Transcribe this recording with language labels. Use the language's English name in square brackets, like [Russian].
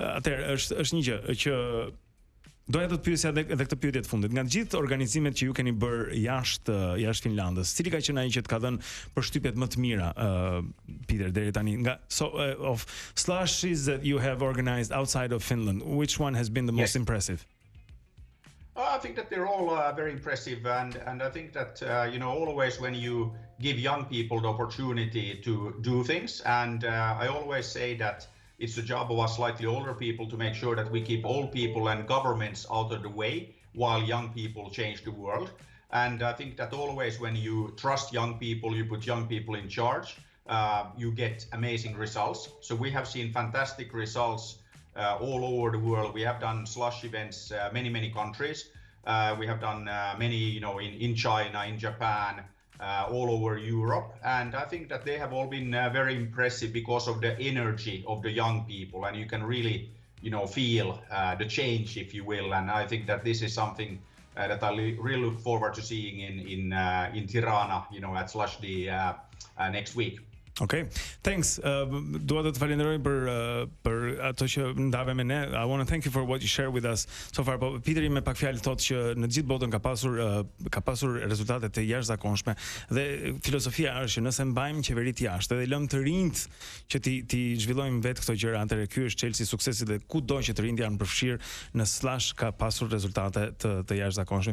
[Albanian] Atëherë është një gjë që doja të të pyesja edhe këtë pyetje të fundit. Nga të gjithë organizimet që ju keni bërë jashtë Finlandës, cili ka qenë ai që të ka dhënë përshtypjet më të mira, Peter, deri tani? [English] Of slushes that you have organized outside of Finland, which one has been the most impressive? I think that they're all very impressive, and I think that always when you give young people the opportunity to do things, and I always say that it's the job of us slightly older people to make sure that we keep old people and governments out of the way while young people change the world. And I think that always when you trust young people, you put young people in charge, you get amazing results. So we have seen fantastic results all over the world. We have done slush events many countries. We have done many in China, in Japan, all over Europe, and I think that they have all been very impressive because of the energy of the young people, and you can really feel the change, if you will. And I think that this is something that I really look forward to seeing in Tirana at Slush'D next week. Okay, thanks. [Albanian] Dua të falenderoj për ato që ndave me ne. [English] I want to thank you for what you share with us so far. [Albanian] Po Petri me pak fjalë thotë që në gjithë botën ka pasur rezultate të jashtëzakonshme dhe filozofia është që nëse mbajmë qeverit jashtë dhe lëmë të rinjt që ti zhvillojmë vetë këto gjëra, atëherë ky është çelësi i suksesit dhe kudo që të rinjt janë përfshirë në Slush'D ka pasur rezultate të jashtëzakonshme.